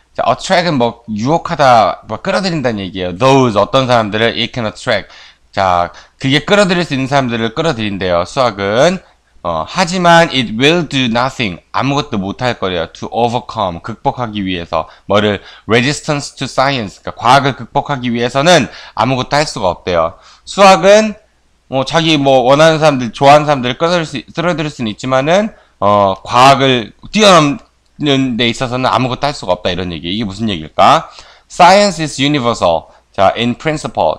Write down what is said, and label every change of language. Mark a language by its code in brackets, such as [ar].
[ko] 자, attract은 뭐, 유혹하다, 뭐, 끌어들인다는 얘기예요. [en] Those, [ko] 어떤 사람들을 [en] it can attract. [ko] 자, 그게 끌어들일 수 있는 사람들을 끌어들인대요. 수학은. 하지만 [en] it will do nothing. [ko] 아무것도 못할 거래요. [en] To overcome. [ko] 극복하기 위해서. 뭐를, [en] resistance to science. [ko] 그러니까 과학을 극복하기 위해서는 아무것도 할 수가 없대요. 수학은 자기 원하는 사람들, 좋아하는 사람들을 끌어들일 수는 있지만은, 과학을 뛰어넘는 데 있어서는 아무것도 할 수가 없다, 이런 얘기. 이게 무슨 얘기일까? [en] Science is universal. 자, in principle.